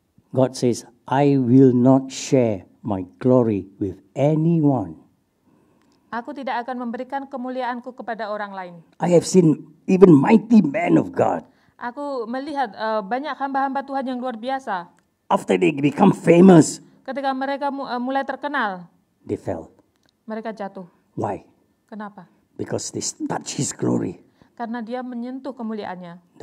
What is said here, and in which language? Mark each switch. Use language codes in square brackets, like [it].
[en] God says, I will not share my glory with anyone. [id] Aku tidak akan memberikan kemuliaanku kepada orang lain. [en] I have seen even mighty men of God. [id] Aku melihat banyak hamba-hamba Tuhan yang luar biasa. [en] After they become famous. [id] Ketika mereka mulai terkenal. [en] They fell. [id] Mereka jatuh. [en] Why? [id] Kenapa? [en] Because they touch His glory. [id] Karena dia menyentuh kemuliaannya.